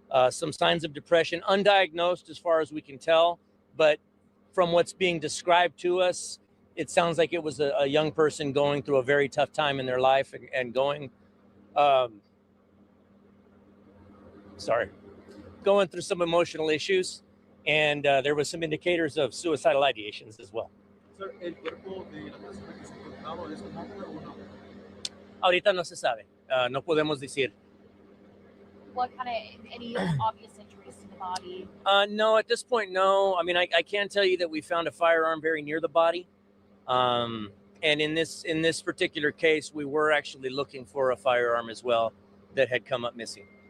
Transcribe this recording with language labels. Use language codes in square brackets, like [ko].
[en] some signs of depression, undiagnosed as far as we can tell, but from what's being described to us, it sounds like it was a young person going through a very tough time in their life and going through some emotional issues, and there was some indicators of suicidal ideations as well. [es] Sir, ¿el cuerpo de la persona que se ha encontrado es un hombre o no? Ahorita no se sabe, no podemos decir. [en] What kind of any obvious injuries to the body? No, at this point, no. I mean, I can tell you that we found a firearm very near the body, and in this particular case, we were actually looking for a firearm as well that had come up missing.